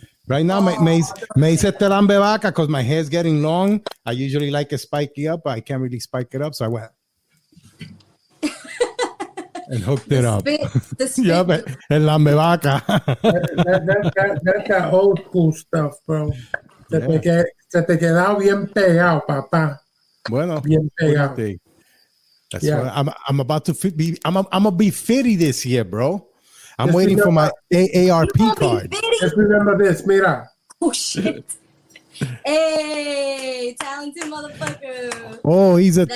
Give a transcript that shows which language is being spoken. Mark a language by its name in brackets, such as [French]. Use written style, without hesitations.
[English] Right now, [Spanish] me hice telambe vaca [English] because my hair's getting long. I usually like it spiky up, but I can't really spike it up. So I went and hooked it up. The spit. Yeah, but el lambe vaca. That's that old school stuff, bro. [Spanish] Se te quedaba bien pegado, papá. Bueno, Bien pegado. [English] That's what I'm about to be. I'm gonna be 50 this year, bro. I'm Just waiting for my AARP card. Just remember this, mira. Oh shit! Hey, talented motherfucker. Oh, he's a That